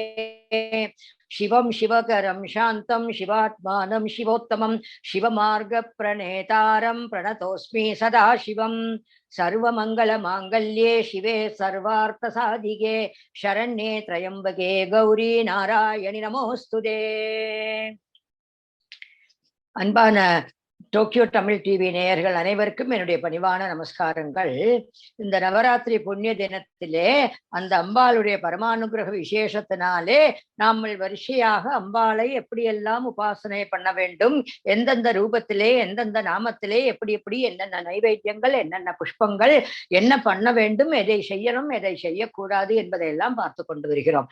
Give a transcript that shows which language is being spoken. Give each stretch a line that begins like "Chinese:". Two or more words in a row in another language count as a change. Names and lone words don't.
Sanskrit: शिवं शिवकरं शान्तं शिवात्मानं शिवोत्तमं शिवमार्गप्रणेतारं प्रणतोऽस्मि सदा शिवं। सर्वमङ्गलमाङ्गल्ये शिवे सर्वार्थसाधिके शरण्ये त्र्यम्बके गौरी नारायणि नमोऽस्तुते।
Tamil: அன்பான டோக்கியோ தமிழ் டிவி நேயர்கள் அனைவருக்கும் என்னுடைய பணிவான நமஸ்காரங்கள். இந்த நவராத்திரி புண்ணிய தினத்திலே அந்த அம்பாளுடைய பரமானுகிரக விசேஷத்தினாலே நாமல் வரிசையாக அம்பாளை எப்படியெல்லாம் உபாசனை பண்ண வேண்டும், எந்தெந்த ரூபத்திலே எந்தெந்த நாமத்திலே எப்படி எப்படி என்னென்ன நைவேத்தியங்கள் என்னென்ன புஷ்பங்கள் என்ன பண்ண வேண்டும், எதை செய்யணும் எதை செய்யக்கூடாது என்பதையெல்லாம் பார்த்து கொண்டு வருகிறோம்.